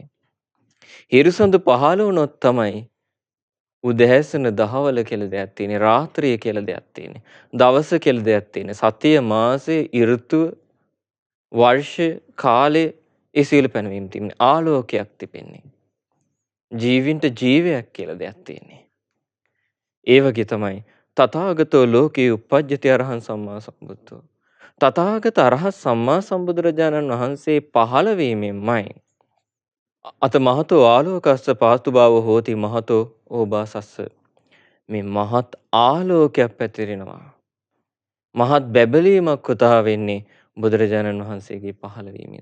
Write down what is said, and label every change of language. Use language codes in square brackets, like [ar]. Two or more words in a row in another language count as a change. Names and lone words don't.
[si] හිරුසඳු පහළ වුණොත් තමයි උදෑසන දහවල කියලා දෙයක් තියෙන්නේ, රාත්‍රිය කියලා දෙයක් තියෙන්නේ, දවස කියලා දෙයක් තියෙන්නේ, සතිය, මාසය, ඍතුව, වර්ෂ, කාලය, ඒ සියලු පැනවීම් තිබෙන්නේ, ආලෝකයක් තිබෙන්නේ. ජීවින්ට ජීවයක් කියලා දෙයක් තියෙන්නේ. ඒ වගේ තමයි [pi] තථාගතෝ ලෝකේ uppajjati අරහං සම්මා සම්බුද්ධෝ. [si] තථාගත අරහත් සම්මා සම්බුදුරජාණන් වහන්සේ පහළ වීමෙන්මයි [pi] අත මහතෝ ආලෝකස්ස පාතු භාව හෝති මහතෝ ඕභාසස්ස. [si] මේ මහත් ආලෝකයක් පැතිරෙනවා. මහත් බැබලීමක් උදා වෙන්නේ බුදුරජාණන් වහන්සේගේ පහළවීමෙන්.